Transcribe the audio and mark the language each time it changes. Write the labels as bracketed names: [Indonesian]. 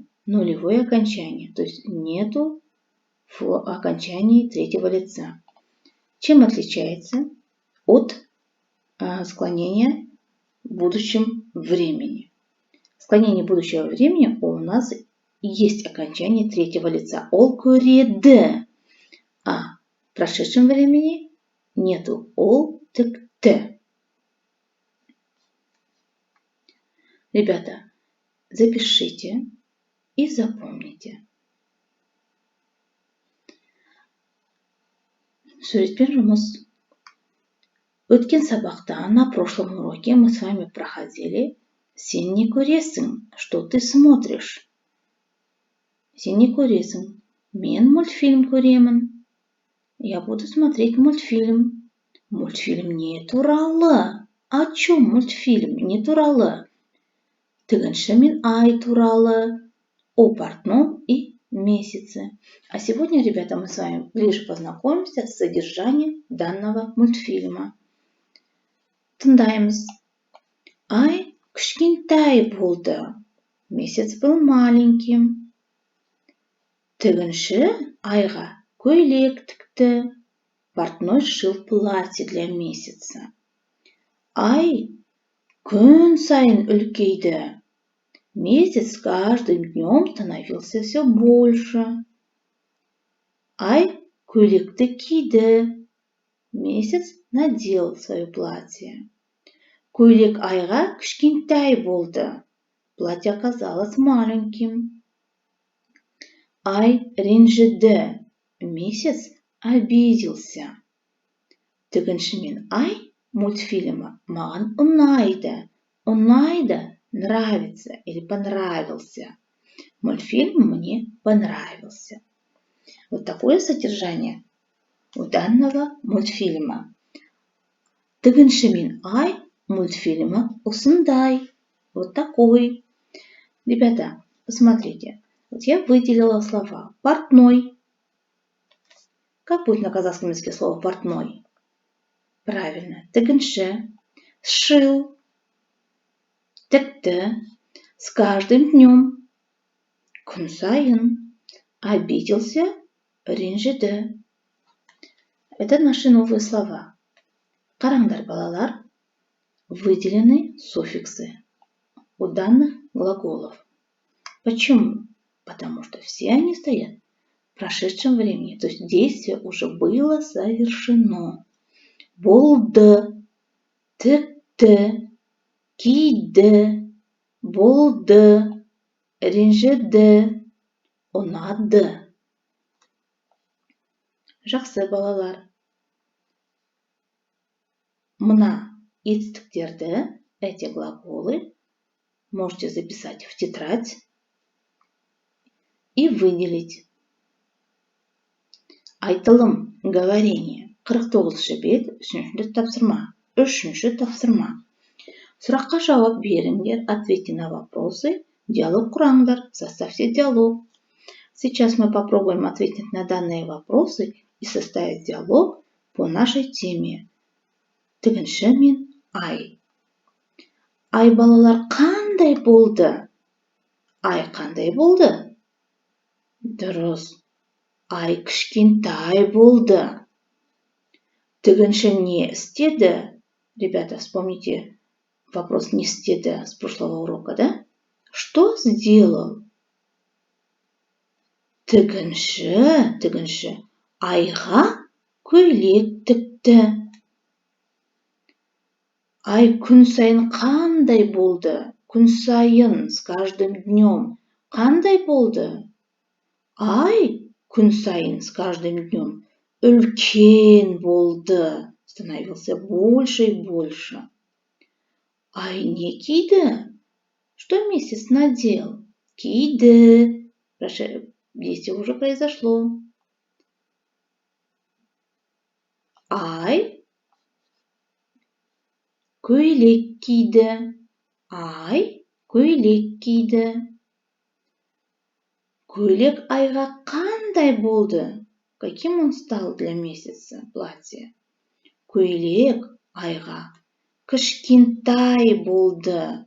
[Russian] Нулевое окончание, то есть нету в окончании третьего лица. Чем отличается от склонения в будущем времени? Склонение будущего времени у нас есть окончание третьего лица. [Kazakh] Ол көреді. [Russian] А в прошедшем времени нету [Kazakh] ол тікті. [Russian] Ребята, запишите и запомните. [Kazakh] Суретпен жұмыс. Өткен сабақта, [Russian] на прошлом уроке мы с вами проходили [Kazakh] «Сен не көресің», [Russian] что ты смотришь. Сен не көресің. [Kazakh] Мен мультфильм көремін. [Russian] Я буду смотреть мультфильм. [Kazakh] Мультфильм не туралы. [Russian] О чем [Kazakh] мультфильм не туралы? Тігінші мен ай туралы, [Russian] о портном и месяце. А сегодня, ребята, мы с вами ближе познакомимся с содержанием данного мультфильма. [Kazakh] Тыңдаймыз. Ай кішкентай болды. [Russian] Месяц был маленьким. [Kazakh] Тігінші айға көйлек тікті. [Russian] Портной шил платье для месяца. [Kazakh] Ай күн сайын үлкейді. [Russian] Месяц с каждым днем становился все больше. [Kazakh] Ай көйлекті киді. [Russian] Месяц надел свое платье. [Kazakh] Көйлек айға кішкентай болды. [Russian] Платье оказалось маленьким. [Kazakh] Ай ренжіді. [Russian] Месяц обиделся. [Kazakh] Тігінші мен ай мультфильмі маған ұнайды. Ұнайды, [Russian] нравится или понравился. Мультфильм мне понравился. Вот такое содержание у данного мультфильма. [Kazakh] Тігінші мен ай мультфильма осындай. [Russian] Вот такой. Ребята, посмотрите. Вот я выделила слова. Портной. Как будет на казахском языке слово портной? Правильно. Тігінші. Сшил. Тікті. С каждым днем. [Kazakh] Күн сайын. [Russian] Обиделся. ренжіді. Это наши новые слова. [Kazakh] Қараңдар, балалар, [Russian] выделены суффиксы у данных глаголов. Почему? Потому что все они стоят в прошедшем времени, то есть действие уже было совершено. [Kazakh] Болды, тікті, киді, болды, ренжіді, ұнады. Жақсы, балалар. Мына етістіктерді, [Russian] эти глаголы, можете записать в тетрадь и выделить. [Kazakh] Айтылым, говорение. 49-ші бет, 3-ші тапсырма. 3-ші тапсырма. Сұраққа жауап беріңдер, [Russian] ответьте на вопросы, [Kazakh] диалог құраңдар, [Russian] составьте диалог. Сейчас мы попробуем ответить на данные вопросы и составить диалог по нашей теме. [Kazakh] Тігінші мен ай. Ай, балалар, қандай болды? Ай қандай болды? Дұрыс. Ай кішкентай болды. Тігінші не істеді? [Russian] Ребята, вспомните вопрос [Kazakh] не істеді [Russian] с прошлого урока, да? Что сделал? [Kazakh] Тігінші айға көйлек тікті. Ай күн сайын қандай болды? Күн сайын, [Russian] с каждым днем. [Kazakh] Қандай болды? Ай күн сайын, [Russian] с каждым днем, [Kazakh] үлкен болды. [Russian] Становился больше и больше. [Kazakh] Ай не киді? [Russian] Что месяц надел? Киді. Действие уже произошло. [Kazakh] Ай көйлек киді. Ай көйлек киді. Көйлек айға қандай болды? [Russian] Каким он стал для месяца платье? [Kazakh] Көйлек айға кішкентай болды.